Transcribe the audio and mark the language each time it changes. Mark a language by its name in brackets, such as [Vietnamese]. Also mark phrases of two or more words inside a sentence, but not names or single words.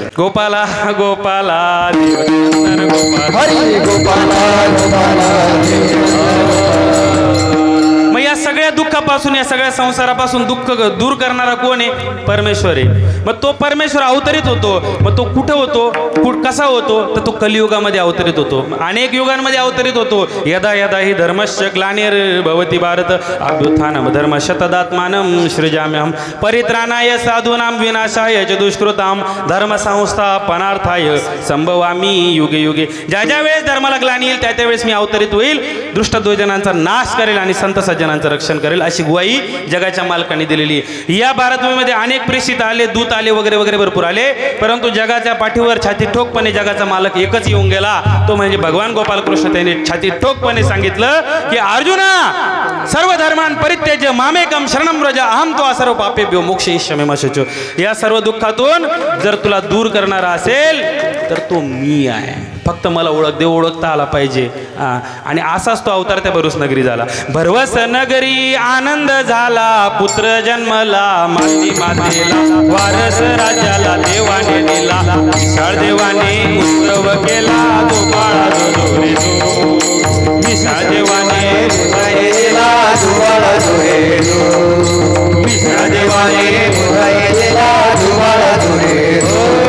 [Marathi] गोपाला गोपाला हरी गोपाला. मग या सगळ्या दुःखापासून, या सगळ्या संसारापासून दुःख दूर करणारा कोण आहे? परमेश्वर आहे. मग तो परमेश्वर अवतरित होतो. मग तो कुठं होतो, कसा होतो? तर तो कलियुगामध्ये अवतरित होतो. अनेक युगांमध्ये अवतरित होतो. [Sanskrit] यदा यदा हि धर्मस्य ग्लानिर्भवति भारत अभ्युत्थानम धर्म शतदात्मानं सृजाम्यहं परित्राणाय साधूनां विनाशाय च दुष्कृतां धर्म संस्थापनार्थाय संभवामि युगे युगे. [Marathi] ज्या ज्या वेळेस धर्माला ग्लानी येईल त्या त्यावेळेस मी अवतरित होईल, दुष्टद्वैजनांचा नाश करेल आणि संत सज्जनांचं रक्षण करेल, अशी ग्वाही जगाच्या मालकांनी दिलेली. या भारतभूमीमध्ये अनेक प्रेषित आले, दूत आले, वगैरे वगैरे भरपूर आले, परंतु जगाच्या पाठीवर छाती ठोकपणे जगाचा मालक एकच येऊन गेला, तो म्हणजे भगवान गोपाल कृष्ण. त्यांनी छाती ठोकपणे सांगितलं की अर्जुना, [Sanskrit] सर्व धर्मान परित्यज्य मामेकम शरणं व्रज अहं त्वा सर्व पापेभ्यो मोक्षयिष्यामि मा शुचो. [Marathi] या सर्व दुःखातून जर तुला दूर करणारा असेल तर तो मी आहे. फक्त मला ओळख दे, ओळखता आला पाहिजे. आणि असाच तो अवतार त्या भरूस नगरी झाला. भरवस नगरी आनंद झाला, पुत्र जन्मला माती मातेला, वारस राजाला देवाने दिला, विशाळ देवाने उत्सव केला, तो बाळा जो रे जो, विशाळ देवाने दिला, तो बाळा जो रे जो, विशाळ देवाने दिला, तो बाळा जो रे जो.